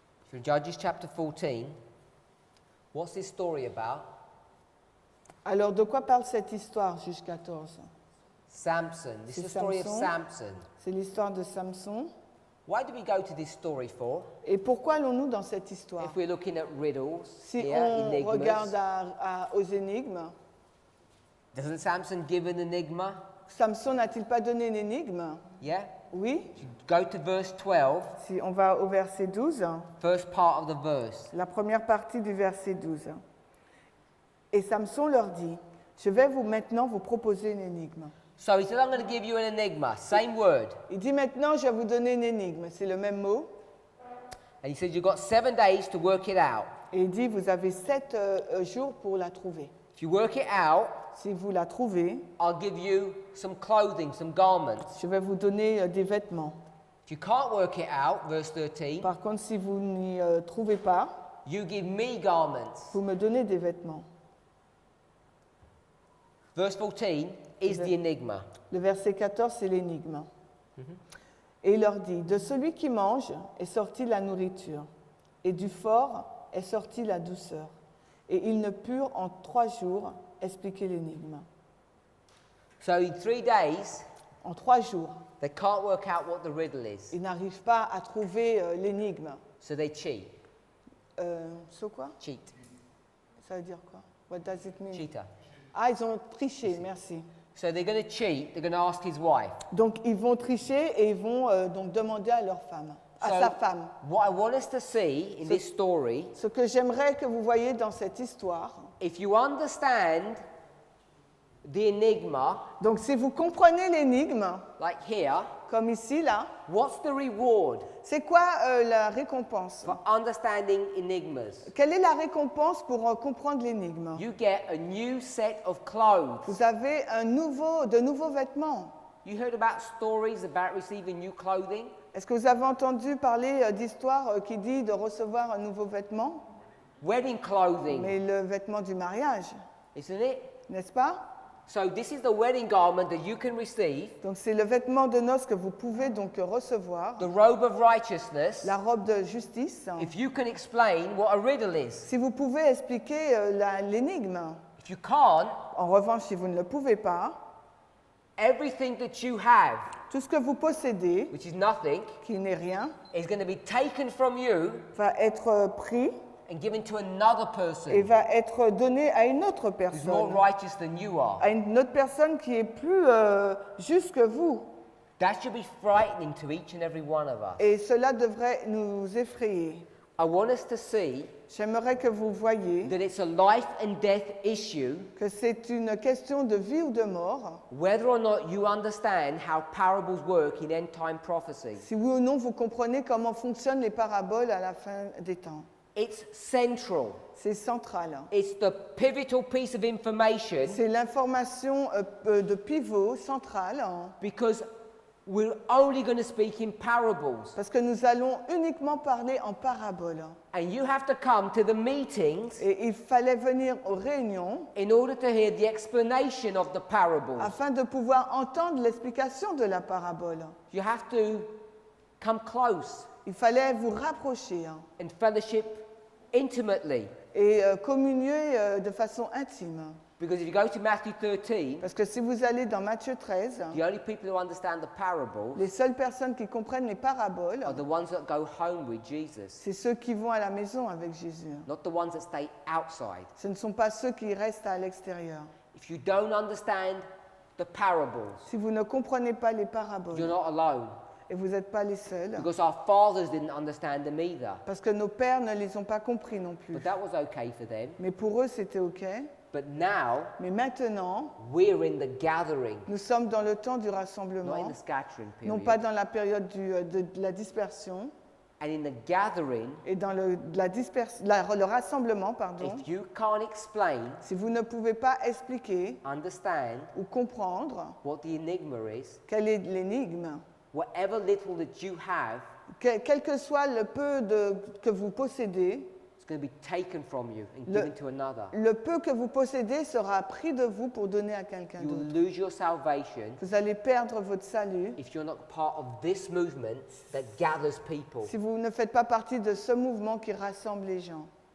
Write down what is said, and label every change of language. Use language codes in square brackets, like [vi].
[en] So in Judges chapter 14, what's this story about? [fr] Alors de quoi parle cette histoire, Juges 14? [en] Samson. This is the [fr] C'est [en] story of Samson. [fr] Samson. C'est l'histoire de Samson. [en] Why do we go to this story for? [fr] Et pourquoi allons-nous dans cette histoire? [en] If we're looking at riddles, [fr] Si [en] here, [fr] on [en] enigmas, [fr] regarde aux énigmes, [en] doesn't Samson give an enigma? [fr] Samson n'a-t-il pas donné une énigme? [en] Yeah? [fr] Oui. [en] If you go to verse 12, [fr] Si on va au verset 12, [en] first part of the verse. [fr] la première partie du verset 12. Et Samson leur dit, je vais maintenant vous proposer une énigme. [en] So he said, I'm going to give you an enigma, same word. [fr] Il dit maintenant, je vais vous donner une énigme. C'est le même mot. [en] And he said, you've got 7 days to work it out. [fr] Et il dit, vous avez 7 jours pour la trouver. [en] If you work it out, [fr] Si vous la trouvez, [en] I'll give you some clothing, some garments. [fr] je vais vous donner des vêtements. [en] If you can't work it out, verse 13, [fr] Par contre, si vous n'y trouvez pas, [en] you give me garments. [fr] vous me donnez des vêtements. [en] Verse 14 is the enigma. [fr] Le verset 14, c'est l'énigme. Et il leur dit, de celui qui mange est sortie la nourriture, et du fort est sortie la douceur. Et ils ne purent en 3 jours expliquer l'énigme. [en] So in 3 days, [fr] En 3 jours, [en] they can't work out what the riddle is. [fr] ils n'arrivent pas à trouver l'énigme. [en] So they cheat. [fr] So quoi? [en] Cheat. [fr] Ça veut dire quoi? [en] What does it mean? Cheater. [fr] Ah, ils ont triché, merci. [en] So they're going to cheat. They're going to ask his wife. [fr] Donc ils vont tricher et ils vont donc demander à leur femme, à [en] So [fr] sa femme. [en] what I want us to see in this story, [fr] Ce que j'aimerais que vous voyez dans cette histoire, [en] if you understand the enigma, [fr] donc si vous comprenez l'énigme, [en] like here, [fr] comme ici, là, [en] what's the reward [fr] c'est quoi la récompense? [en] for understanding enigmas? [fr] Quelle est la récompense pour comprendre l'énigme? [en] You get a new set of clothes. [fr] Vous avez de nouveaux vêtements. [en] You heard about stories about receiving new clothing? [fr] Est-ce que vous avez entendu parler d'histoires qui dit de recevoir un nouveau vêtement? [en] Wedding clothing, [fr] Mais le vêtement du mariage, [en] isn't it? [fr] n'est-ce pas? [en] So this is the wedding garment that you can receive, [fr] Donc c'est le vêtement de noces que vous pouvez donc recevoir, [en] the robe of righteousness, [fr] la robe de justice. [en] if you can explain what a riddle is. [fr] Si vous pouvez expliquer l'énigme, [en] If you can't, [fr] en revanche, si vous ne le pouvez pas, [en] everything that you have, [fr] tout ce que vous possédez, [en] which is nothing, [fr] qui n'est rien, [en] is going to be taken from you [fr] va être pris [en] and given to another [fr] et [en] person [fr] va être donné à une autre [en] who's more [fr] personne, [en] righteous than you are. [fr] à une autre personne qui est plus juste que vous. [en] That should be frightening to each and every one of us. [fr] Et cela devrait nous effrayer. [en] I want us to see [fr] J'aimerais que vous voyiez [en] that it's a life and death issue [fr] que c'est une question de vie ou de mort, [en] whether or not you understand how parables work in end time prophecy. [fr] si oui ou non vous comprenez comment fonctionnent les paraboles à la fin des temps. [en] It's central. [fr] C'est central. [en] It's the pivotal piece of information [fr] C'est l'information de pivot centrale, [en] because we're only going to speak in parables. [fr] parce que nous allons uniquement parler en paraboles. [en] And you have to come to the meetings [fr] Et il fallait venir aux réunions [en] in order to hear the explanation of the parables. [fr] afin de pouvoir entendre l'explication de la parabole. [en] You have to come close [fr] Il fallait vous rapprocher [en] and fellowship intimately. [fr] et communier de façon intime. [en] Because if you go to Matthew 13, [fr] Parce que si vous allez dans Matthieu 13, [en] the only people who understand the parables [fr] les seules personnes qui comprennent les paraboles, [en] are the ones that go home with Jesus, [fr] c'est ceux qui vont à la maison avec Jésus. [en] not the ones that stay outside. [fr] Ce ne sont pas ceux qui restent à l'extérieur. [en] If you don't understand the parables, [fr] Si vous ne comprenez pas les [en] you're [fr] paraboles, [en] not alone. [fr] et vous n'êtes pas les seuls, [en] Because our fathers didn't understand them either. [fr] parce que nos pères ne les ont pas compris non plus. [en] But that was okay for them. [fr] Mais pour eux, c'était OK. [en] But now, [fr] Mais maintenant, [en] we're in the gathering, [fr] nous sommes dans le temps du [en] not in [fr] rassemblement, [en] the scattering [fr] non [en] period. [fr] pas dans la période de la dispersion. [en] And in the gathering, [fr] Et dans le rassemblement, pardon, [en] if you can't explain, [fr] si vous ne pouvez pas expliquer [en] understand [fr] ou comprendre [en] what the enigma is, [fr] quelle est l'énigme, [en] whatever little that you have, [fr] quel que soit le peu que vous possédez, [en] it's going to be taken from you and given to another. [fr] le peu que vous possédez sera pris de vous pour donner à quelqu'un [en] You'll [fr] d'autre. [en] lose your salvation [fr] Vous allez perdre votre salut [en] if you're not part of this movement that gathers people. [fr] si vous ne faites pas partie de ce mouvement qui rassemble les gens.